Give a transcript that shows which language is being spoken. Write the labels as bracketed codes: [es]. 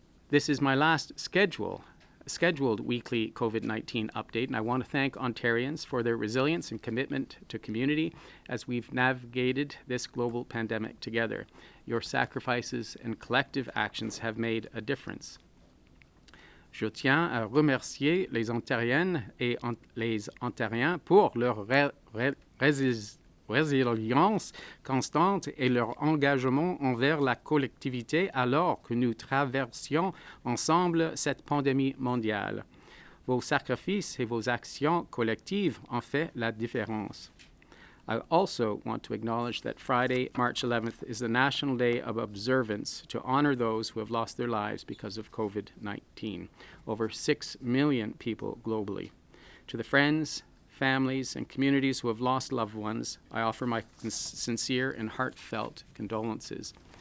[en] This is my last scheduled weekly COVID-19 update, and I want to thank Ontarians for their resilience and commitment to community as we've navigated this global pandemic together. Your sacrifices and collective actions have made a difference. [fr] Je tiens à remercier les Ontariennes et les Ontariens pour leur résilience constante et leur engagement envers la collectivité alors que nous traversions ensemble cette pandémie mondiale. Vos sacrifices et vos actions collectives ont fait la différence. [en] I also want to acknowledge that Friday, March 11th, is the National Day of Observance to honor those who have lost their lives because of COVID-19. Over 6 million people globally. To the friends, families, and communities who have lost loved ones, I offer my sincere and heartfelt condolences.